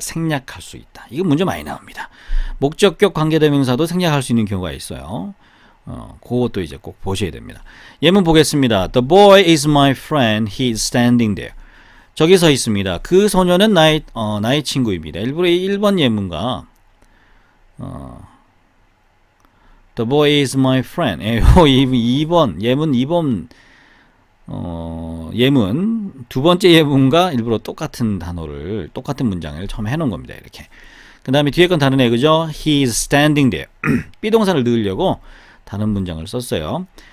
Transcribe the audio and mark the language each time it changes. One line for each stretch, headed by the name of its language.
Korean: 생략할 수 있다. 이거 문제 많이 나옵니다. 목적격 관계대명사도 생략할 수 있는 경우가 있어요. 그것도 이제 꼭 보셔야 됩니다. 예문 보겠습니다.
English: The boy is my friend. He is standing there.
Korean: 저기 서 있습니다. 그 소녀는 나의 친구입니다. 일부러 1번 예문과
English: The boy is my friend.
Korean: 2번 예문 2번 예문 두 번째 예문과 일부러 똑같은 문장을 처음에 해놓은 겁니다. 이렇게. 그 다음에 뒤에 건 다르네, 그죠?
English: He is standing there.
Korean: 비동사를 넣으려고 다른 문장을 썼어요.